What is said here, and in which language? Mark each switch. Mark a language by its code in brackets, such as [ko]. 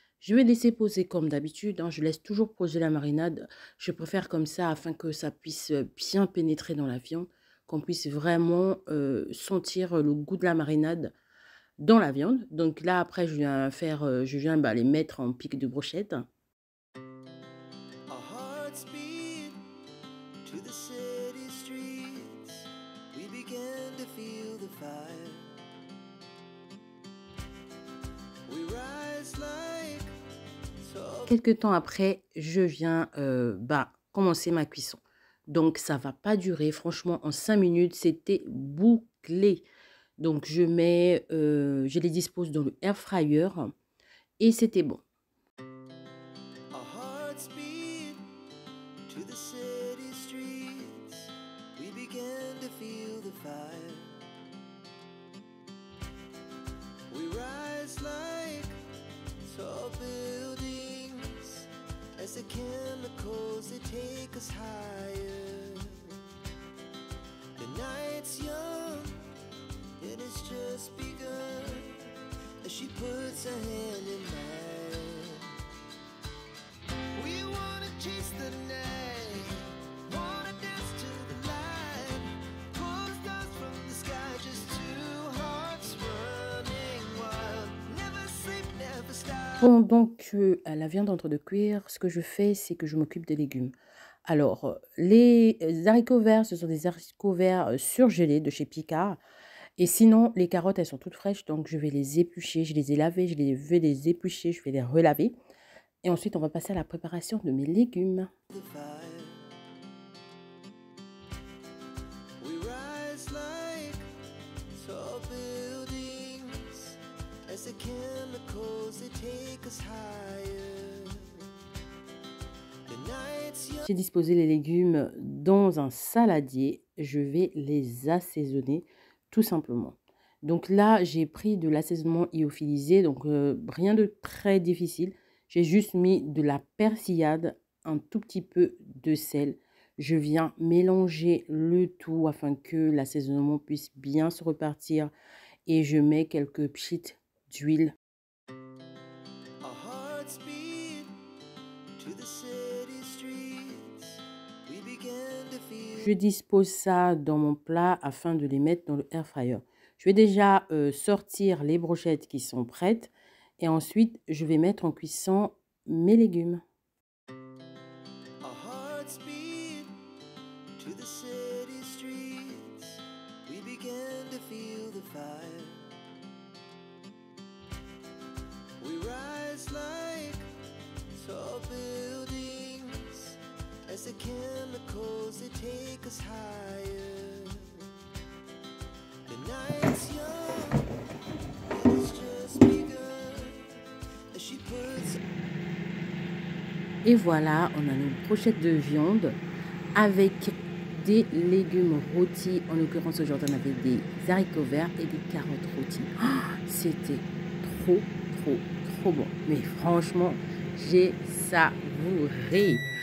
[fr] Je vais laisser poser comme d'habitude, hein. Je laisse toujours poser la marinade. Je préfère comme ça afin que ça puisse bien pénétrer dans la viande, qu'on puisse vraiment sentir le goût de la marinade dans la viande. Donc là, après, je viens les mettre en pique de brochette. [en] our hearts beat to the city streets. We began to feel the fire. We rise like tall. [fr] Quelques temps après, je viens commencer ma cuisson. Donc, ça va pas durer. Franchement, en 5 minutes, c'était bouclé. Donc, je les dispose dans le air fryer et c'était bon. [en] Our hearts beat to the city streets. We began to feel the fire. We rise like tall buildings as the chemicals they take us higher. The night's young, it has just begun as she puts her hand in mine. We wanna chase the night, wanna dance to the light, pull the stars from the sky, just two hearts running wild. Never sleep, never stop. [fr] Pendant que la viande est en train de cuire, ce que je fais, c'est que je m'occupe des légumes. Alors, les haricots verts, ce sont des haricots verts surgelés de chez Picard. Et sinon, les carottes, elles sont toutes fraîches, donc je vais les éplucher. Je les ai lavées, vais les éplucher, je vais les relaver. Et ensuite, on va passer à la préparation de mes légumes. [en] The fire. We rise like tall buildings as the chemicals they take us higher. The night's young. [fr] J'ai disposé les légumes dans un saladier. Je vais les assaisonner tout simplement. Donc là, j'ai pris de l'assaisonnement lyophilisé, donc rien de très difficile. J'ai juste mis de la persillade, un tout petit peu de sel. Je viens mélanger le tout afin que l'assaisonnement puisse bien se repartir. Et je mets quelques pchites d'huile. [en] Our hearts beat to the city streets. We began to feel. [fr] Je dispose ça dans mon plat afin de les mettre dans le air fryer. Je vais déjà sortir les brochettes qui sont prêtes. Et ensuite, je vais mettre en cuisson mes légumes. [en] Our hearts beat to the city streets. We began to feel the fire. We rise like tall buildings as the chemicals they take us higher. The night's young, it has just begun as she puts. [fr] Et voilà, on a nos brochettes de viande avec des légumes rôtis. En l'occurrence, aujourd'hui, on avait des haricots verts et des carottes rôties. Oh, c'était trop trop bon. Mais franchement, j'ai savouré.